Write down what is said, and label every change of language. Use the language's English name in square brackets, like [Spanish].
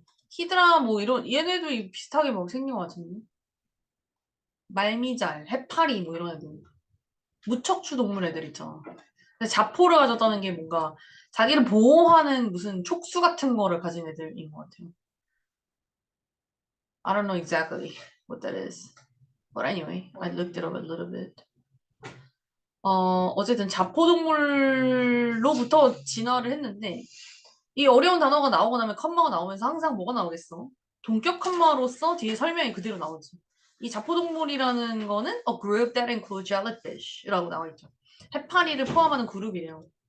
[Korean] 히드라 뭐 이런 얘네도 비슷하게 뭐 생긴 것 같은데. 말미잘, 해파리 뭐 이런 애들. 무척추 동물 애들 있잖아. 근데 자포를 가졌다는 게 뭔가 자기를 보호하는 무슨 촉수 같은 거를 가진 애들인 것 같아요. [English] I don't know exactly what that is. But anyway, I looked it up a little bit. [Korean] 어쨌든 자포동물로부터 진화를 했는데 이 어려운 단어가 나오고 나면 컴마가 나오면서 항상 뭐가 나오겠어? 동격 컴마로서 뒤에 설명이 그대로 나오지. 이 자포동물이라는 거는 [English] a group that includes jellyfish [Korean] 라고 나와 있죠. 해파리를 포함하는 그룹이래요.